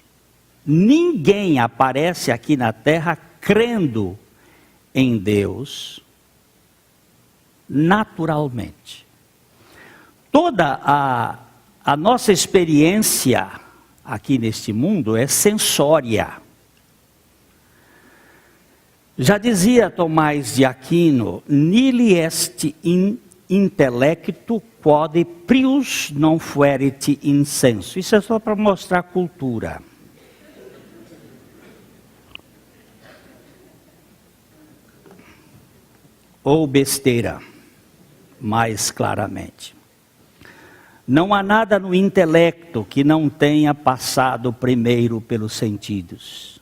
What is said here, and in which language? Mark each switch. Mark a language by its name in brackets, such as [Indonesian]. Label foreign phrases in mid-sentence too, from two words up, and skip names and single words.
[Portuguese] Ninguém aparece aqui na terra crendo em Deus naturalmente. Toda a nossa experiência aqui neste mundo é sensória. Já dizia Tomás de Aquino, [Latin] nihil est in intellectu quod prius non fuerit insensu. [Portuguese] Isso é só para mostrar cultura. Ou besteira, mais claramente. Não há nada no intelecto que não tenha passado primeiro pelos sentidos.